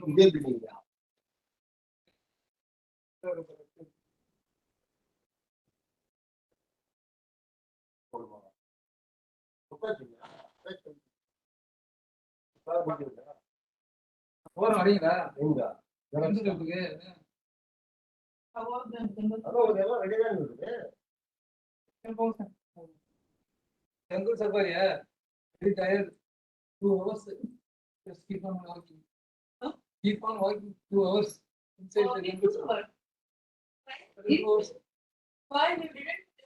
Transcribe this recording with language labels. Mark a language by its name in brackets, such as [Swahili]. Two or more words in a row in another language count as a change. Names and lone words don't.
[Hindi] ये भी नहीं है. [Tamil] और வரீங்களா? எங்க? எங்க இருக்கு? அதோ இதெல்லாம் ரெடி தான் இருக்கு. [English] Jungle safari है. Very tired. 2 hours. Just keep on walking. Keep on walking 2 hours inside the jungle safari. 2 hours. Why you didn't?